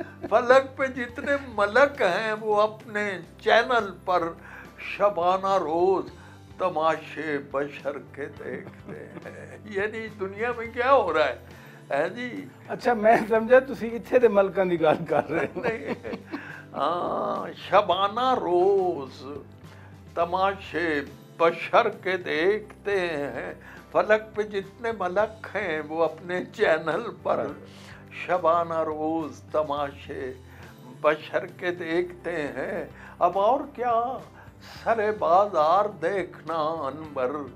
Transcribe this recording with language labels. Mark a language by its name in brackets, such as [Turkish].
[Urdu] فلک پہ جتنے ملک ہیں وہ اپنے چینل پر شبانہ روز تماشے بشر کے دیکھتے ہیں۔ یعنی دنیا میں کیا ہو رہا ہے جی؟ [Punjabi] اچھا میں سمجھا تسی اتھے دے ملکاں دی گل کر رہے [Urdu] ہیں۔ ہاں، شبانہ روز تماشے بشر کے دیکھتے ہیں، فلک پہ جتنے ملک ہیں وہ اپنے چینل پر شبانہ روز تماشے بشر کے دیکھتے ہیں۔ اب اور کیا سر بازار دیکھنا انور،